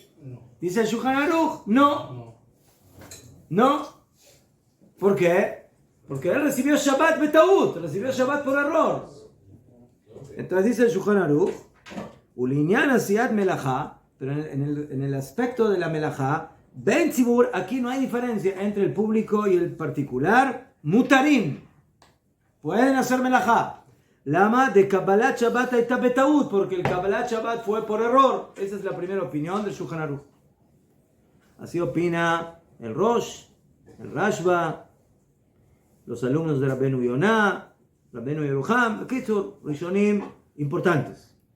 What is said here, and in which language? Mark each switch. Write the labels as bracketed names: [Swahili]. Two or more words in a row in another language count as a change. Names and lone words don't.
[Spanish] Dice el Shulchan Aruch, no. No. ¿Por qué? Porque él recibió Shabbat betaut, recibió Shabbat por error. Entonces dice el Shulchan Aruch, [Hebrew] ולענין עשיית מלאכה, [Spanish] pero en el aspecto de la melajá, [Hebrew] בין ציבור, [Spanish] aquí no hay diferencia entre el público y el particular, mutarim, pueden hacer melajá. Lama de [Hebrew] קבלת שבת [Spanish] está betaut, porque el [Hebrew] קבלת שבת [Spanish] fue por error. Esa es la primera opinión del Shulchan Aruch. Así opina el Rosh, el Rashba, los alumnos de Rabbeinu Yonah, Rabbeinu Yeruham, Kitzur, Rishonim importantes.